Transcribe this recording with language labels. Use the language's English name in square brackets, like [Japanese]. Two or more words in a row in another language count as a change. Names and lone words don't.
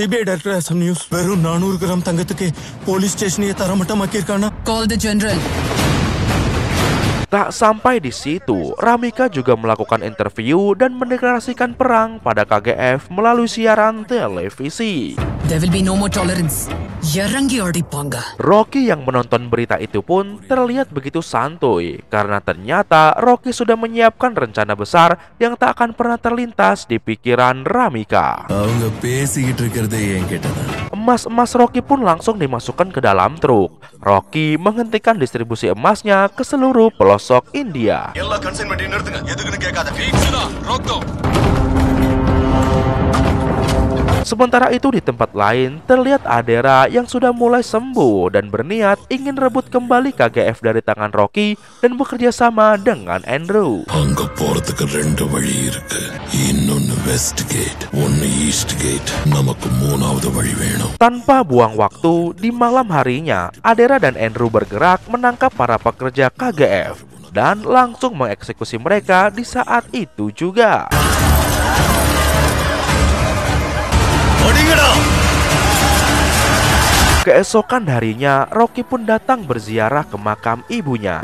[English] Call the general. [Indonesian] Tak sampai di situ, Ramika juga melakukan interview dan mendeklarasikan perang pada KGF melalui siaran televisi. [English] There will be no more tolerance. Yarangi Odipanga. [Indonesian] Rocky yang menonton berita itu pun terlihat begitu santuy karena ternyata Rocky sudah menyiapkan rencana besar yang tak akan pernah terlintas di pikiran Ramika. Emas-emas Rocky pun langsung dimasukkan ke dalam truk. Rocky menghentikan distribusi emasnya ke seluruh pelosok India. Sementara itu di tempat lain terlihat Adera yang sudah mulai sembuh dan berniat ingin rebut kembali KGF dari tangan Rocky dan bekerja sama dengan Andrew. [Tamil] அங்க போறதுக்கு 2 வழி இருக்கு. இன்னொன்னு வெஸ்ட் கேட், ஒன்னு ஈஸ்ட் கேட். நமக்கு 3வது வழி வேணும். [Indonesian] Tanpa buang waktu, di malam harinya Adera dan Andrew bergerak menangkap para pekerja KGF dan langsung mengeksekusi mereka di saat itu juga. Keesokan harinya, Rocky pun datang berziarah ke makam ibunya.